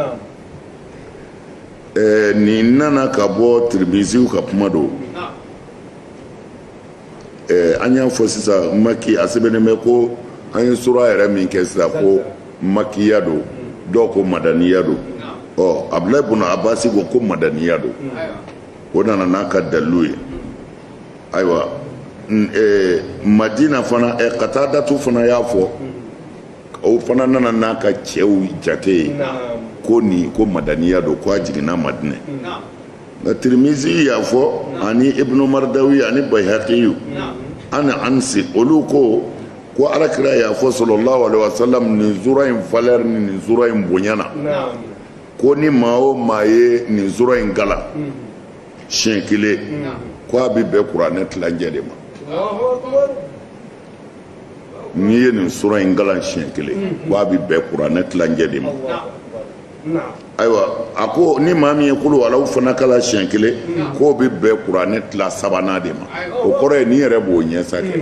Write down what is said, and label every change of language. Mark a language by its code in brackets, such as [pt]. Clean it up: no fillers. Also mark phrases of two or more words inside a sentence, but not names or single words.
[bm] nin nana ka bɔ Tirmiziw ka kuma don an y'a fɔ sisan maki a sɛbɛnnen bɛ ko an ye sura yɛrɛ min kɛ sisan ko makiya don dɔw ko madaniya don Abdulayi ibn Abbas ko madaniya don o nana n'a ka dalilu ye ayiwa Madina fana Katadatu fana y'a fɔ o fana nana n'a ka cɛw jate ye ko nin ko madaniya don ko a jiginna Madinɛ nka Tirmizi y'a fɔ ani Ibnu Mardawi ani Bayhaqiyu ani Ansi olu ko alakira y'a fɔ [ar] صلى الله عليه وسلم [bm] nin sura in valeur ni nin sura in bonyana ko ni maa o maa ye nin sura in kalan siɲɛ kelen ko a bɛ bɛn kuranɛ tilancɛ de ma n'i ye nin sura in kalan siɲɛ kelen ko a bɛ bɛn kuranɛ tilancɛ de ma ayiwa a ko ni maa min ye kulu walaw fana kalan siɲɛ kelen k'o bɛ bɛn kuranɛ tila sabanan de ma o kɔrɔ ye n'i yɛrɛ b'o ɲɛsa kɛ